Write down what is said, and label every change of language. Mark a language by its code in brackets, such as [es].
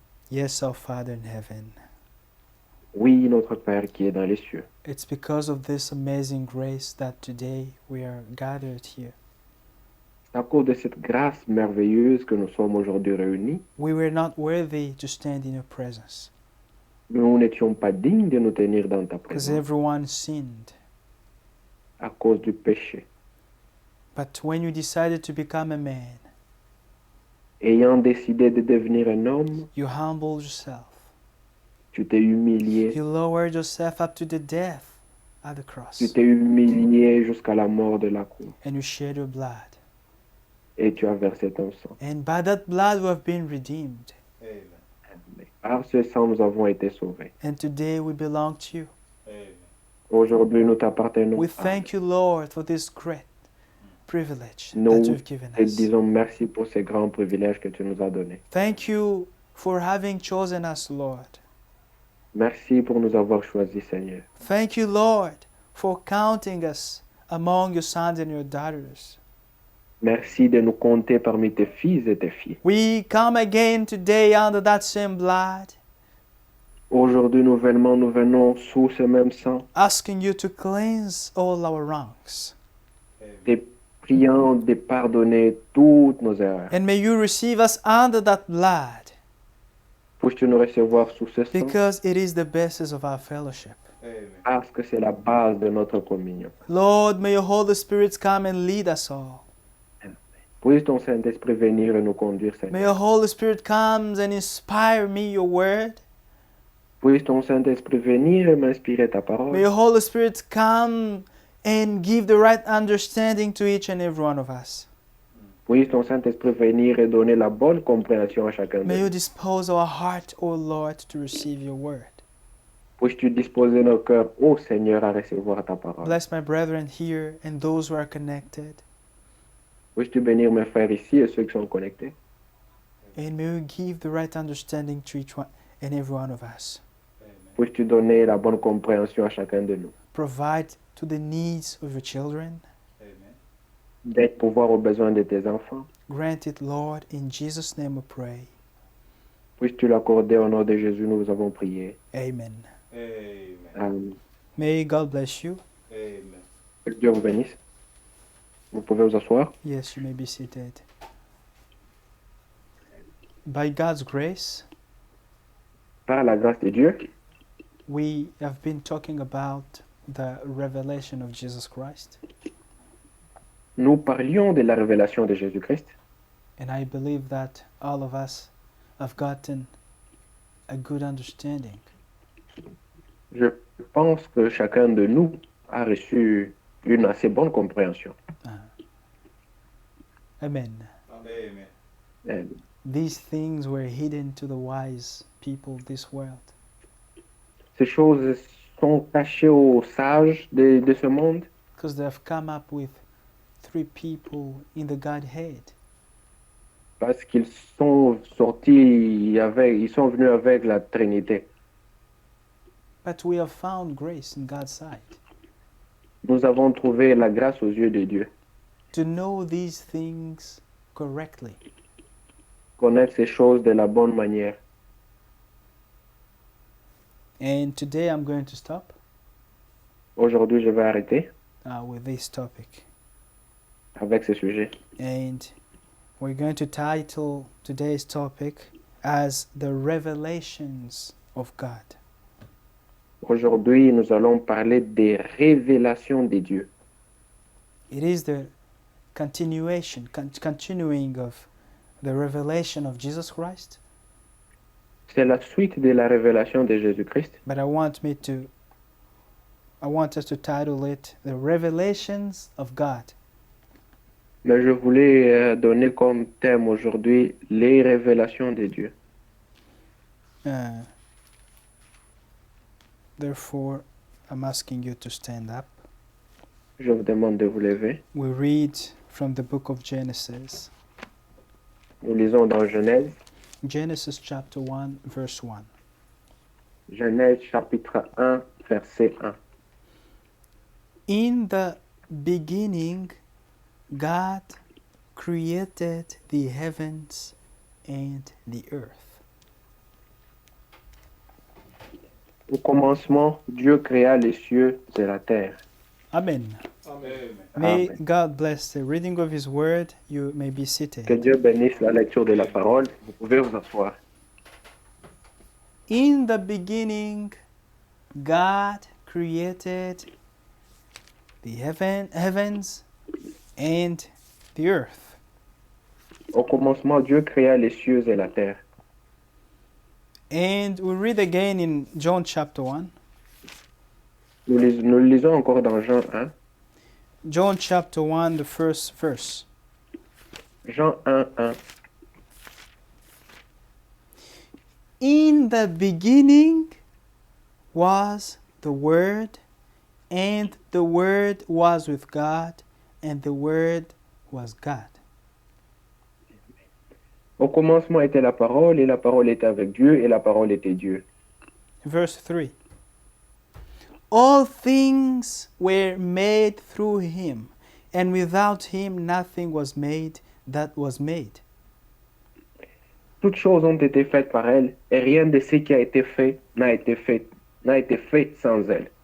[en] Yes, our Father in heaven. [fr] Oui, notre Père qui est dans les cieux. [en] It's because of this amazing grace that today we are gathered here. [fr] C'est à cause de cette grâce merveilleuse que nous sommes aujourd'hui réunis. [en] We were not worthy to stand in your presence [fr] Nous n'étions pas dignes de nous tenir dans ta [en] because [fr] présence [en] everyone sinned. [fr] à cause du péché. [en] But when you decided to become a man, [fr] Ayant décidé de devenir un homme, [en] you humbled yourself. [fr] tu t'es humilié. [en] You lowered yourself up to the death at the cross. [fr] Tu t'es humilié jusqu'à la mort de la croix. [en] And you shed your blood. [fr] Et tu as versé ton sang. [en] And by that blood we have been redeemed. [fr] Par ce sang, nous avons été sauvés. [en] And today we belong to you. [fr] Aujourd'hui, nous t'appartenons. [en] We thank you, Lord, for this great privilege that [fr] Nous [en] you've given [fr] te [en] us. [fr] disons merci pour ces grands privilèges que tu nous as donnés. [en] Thank you for having chosen us, Lord. [fr] Merci pour nous avoir choisis, Seigneur. [en] Thank you, Lord, for counting us among your sons and your daughters. [fr] Merci de nous compter parmi tes fils et tes filles. [en] We come again today under that same blood, [fr] Aujourd'hui, nous venons sous ce même sang, [en] asking you to cleanse all our wrongs. [fr] te priant de pardonner toutes nos erreurs. [en] And may you receive us under that blood, [fr] Puisses-tu nous recevoir sous ce sang, [en] because it is the basis of our fellowship. [fr] parce que c'est la base de notre communion. [en] Lord, may your Holy Spirit come and lead us all. [fr] Puisse ton Saint-Esprit venir et nous conduire, [en] May [fr] Seigneur. [en] your Holy Spirit come and inspire me your word. [fr] Puisse ton Saint-Esprit venir et m'inspirer ta [en] May [fr] parole. [en] your Holy Spirit come and give the right understanding to each and every one of us. [fr] Puisse ton Saint-Esprit venir et donner la bonne compréhension à chacun de [en] May you [fr] nous. [en] dispose our heart, O Lord, to receive your word. [fr] Puisses-tu disposer nos cœurs, ô Seigneur, à recevoir ta parole. [en] Bless my brethren here and those who are connected. [fr] Puisses-tu bénir mes frères ici et ceux qui sont connectés. [en] And may you give the right understanding to each one and every one of us. [fr] Puisses-tu donner la bonne compréhension à chacun de nous. [en] Provide to the needs of your children. [fr] D'être pouvoir aux besoins de tes enfants. [en] Grant it, Lord. In Jesus' name we pray. [fr] Puisses-tu l'accorder au nom de Jésus, nous avons prié. [en] Amen. [fr] Amen. [en] May God bless you. [fr] Que Dieu vous bénisse. Vous pouvez vous asseoir. [en] Yes, you may be seated. By God's grace, [fr] Par la grâce de Dieu, [en] we have been talking about the revelation of Jesus Christ. [fr] nous parlions de la révélation de Jésus-Christ. [en] And I believe that all of us have gotten a good understanding. [fr] Je pense que chacun de nous a reçu une assez bonne compréhension. [en] Amen. [fr] Amen. [en] These things were hidden to the wise people of this world. [fr] Ces choses sont cachées aux sages de ce monde [en] Because they have come up with three people in the Godhead. [fr] parce qu'ils sont sortis avec, ils sont venus avec la Trinité. [en] But we have found grace in God's sight. [fr] Nous avons trouvé la grâce aux yeux de Dieu. [en] To know these things correctly. [fr] Connaître ces choses de la bonne manière. [en] And today I'm going to stop [fr] Aujourd'hui, je vais arrêter [en] with this topic. [fr] avec ce sujet. [en] And we're going to title today's topic as The Revelations of God. [fr] Aujourd'hui, nous allons parler des révélations de Dieu. [en] It is the continuing of the revelation of Jesus Christ [fr] C'est la suite de la révélation de Jésus-Christ. [en] but I want us to title it The Revelations of God. [fr] Mais je voulais donner comme thème aujourd'hui les révélations de Dieu. [en] Therefore, I'm asking you to stand up. [fr] Je vous demande de vous lever. [en] We read from the book of Genesis. [fr] Nous lisons dans Genèse, [en] Genesis chapter 1, verse 1. [fr] Genèse chapitre 1, verset 1. [en] In the beginning, God created the heavens and the earth. [fr] Au commencement, Dieu créa les cieux et la terre. [en] Amen. [fr] Amen. [en] May [fr] Amen. [en] God bless the reading of His word. You may be [fr] Que [en] seated. [fr] Dieu bénisse la lecture de la parole. Vous pouvez vous asseoir. [en] In the beginning, God created the heavens and the earth. [fr] Au commencement, Dieu créa les cieux et la terre. [en] And we read again in John chapter 1. [fr] Nous lisons encore dans Jean 1. [en] John chapter 1, the first verse. [fr] Jean 1, 1. [en] In the beginning was the Word, and the Word was with God, and the Word was God. [fr] Au commencement était la parole, et la parole était avec Dieu, et la parole était Dieu. [en] Verse 3. All things were made through him, and without him nothing was made that was made. [fr] Toutes choses ont été faites par elle, et rien de ce qui a été fait n'a été fait sans elle.